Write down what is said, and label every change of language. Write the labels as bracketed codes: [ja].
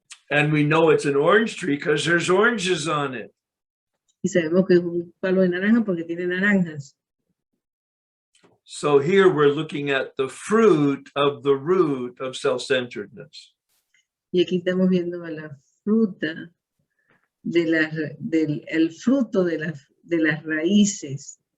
[en] And we know it's an orange tree because there's oranges on it. [es] Y sabemos que es un palo de naranja porque tiene naranjas. [en] So here we're looking at the fruit of the root of self-centeredness. [es] Y aquí estamos viendo a la fruta el fruto de las raíces